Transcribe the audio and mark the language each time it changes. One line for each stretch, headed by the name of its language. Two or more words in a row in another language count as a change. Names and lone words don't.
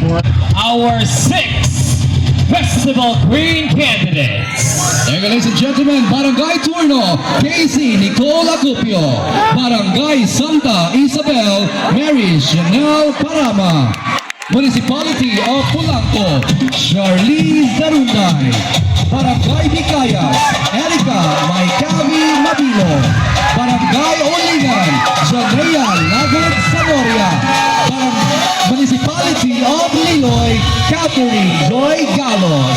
English: our 6 Festival Queen candidates. There you go, ladies and gentlemen, Barangay Turno, Casey Nicole Acupio. Barangay Santa Isabel, Mary Chanel Parama. Municipality of Polanco, Charlize Darunday. Barangay Dicayas, Erica Maikavi Mabilo. Barangay Oligan, Janea Lagod Sanoria. Municipality of Liloy, Catherine Joy Galos.